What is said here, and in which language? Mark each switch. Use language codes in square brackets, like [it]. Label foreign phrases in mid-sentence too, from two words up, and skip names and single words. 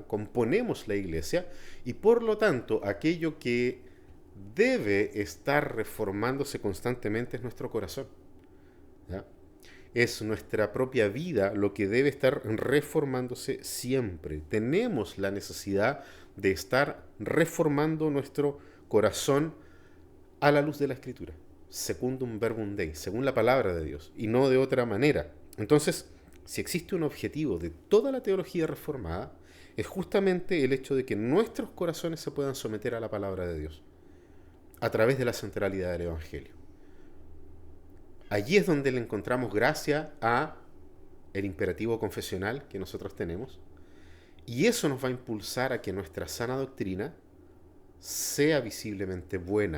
[es] Componemos la iglesia y por lo tanto aquello que debe estar reformándose constantemente es nuestro corazón, ¿ya? Es nuestra propia vida lo que debe estar reformándose siempre. Tenemos la necesidad de estar reformando nuestro corazón a la luz de la Escritura, [la] secundum verbum Dei, [es] según la palabra de Dios, y no de otra manera. Entonces, si existe un objetivo de toda la teología reformada, es justamente el hecho de que nuestros corazones se puedan someter a la palabra de Dios, a través de la centralidad del Evangelio. Allí es donde le encontramos gracia a el imperativo confesional que nosotros tenemos, y eso nos va a impulsar a que nuestra sana doctrina sea visiblemente buena.